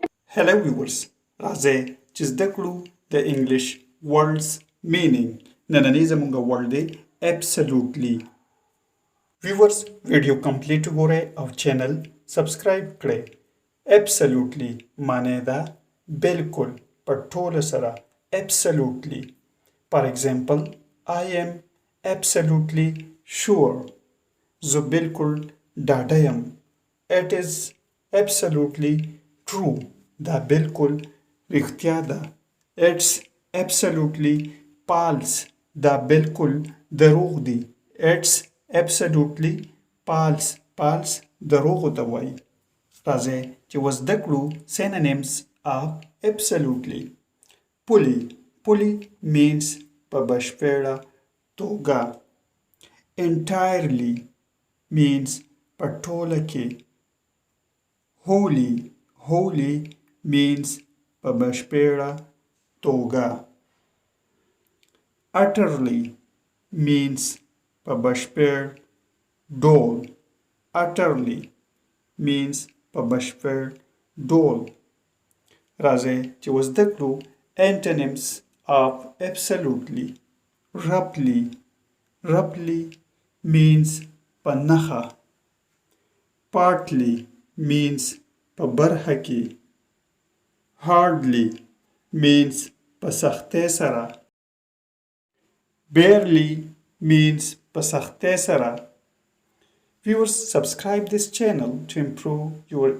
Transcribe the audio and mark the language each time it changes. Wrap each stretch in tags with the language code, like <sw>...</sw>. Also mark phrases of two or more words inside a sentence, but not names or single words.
<en>Hello viewers,</en> <ps>راځئ چې زده کړو د انګلیش</ps> <en>words meaning.</en> <ps>نننی زموږ word دی absolutely. viewers ویډیو کمپلیټ وګورئ او چینل سبسکرایب کړئ. absolutely معنی ده بالکل په ټوله سره.</ps> <en>absolutely. For example, I am absolutely sure.</en> <ps>زه بالکل ډاډه یم.</ps> <en>It is absolutely true.</en> <ps>دا بالکل رښتیا ده.</ps> <en>It's absolutely false.</en> <ps>دا بالکل دروغ دی.</ps> <en>It's absolutely false.</en> <ps>False دروغ ته وایي. راځئ چې وزده کړو</ps> <en>synonyms of absolutely. Fully. Fully means</en> <ps>په بشپړه توګه.</ps> <en>Entirely means</en> <ps>په ټوله کې.</ps> <en>Wholly. Wholly means</en> <ps>په بشپړه توګه.</ps> <en>Utterly means</en> <ps>په بشپړ ډول.</ps> <en>Utterly means</en> <ps>په بشپړ ډول. راځئ چې وزده کړو</ps> <en>antonyms of absolutely. Roughly. Roughly means</en> <ps>په نښه.</ps> <en>Partly means</en> <ps>په برخه کې.</ps> <en>Hardly means</en> <ps>په سختۍ سره.</ps> <en>Barely means</en> <ps>په سختۍ سره.</ps> <en>Viewers, subscribe this channel to improve your</en>